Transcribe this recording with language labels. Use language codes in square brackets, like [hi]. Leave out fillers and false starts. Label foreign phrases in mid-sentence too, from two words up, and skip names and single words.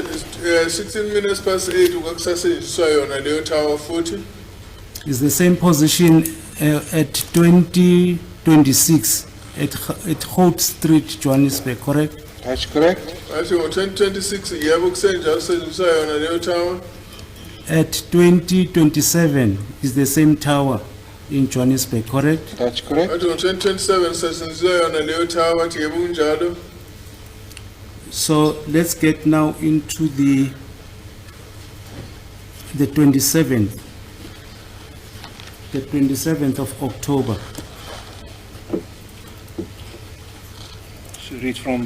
[en] 16 minutes past 8 [nd] kwakusasetshenziswa yona leyo tower futhi. [en] Is the same position at 2026 at Holt Street, Johannesburg, correct? That's correct. [nd] Bathi ngo-2026 yebo kusetshenziswa yona leyo tower. [en] At 2027 is the same tower in Johannesburg, correct? That's correct. [nd] Bathi ngo-2027 kusetshenziswa yona leyo tower bathi yebo kunjalo. [en] So let's get now into the 27th. The 27th of October. So read from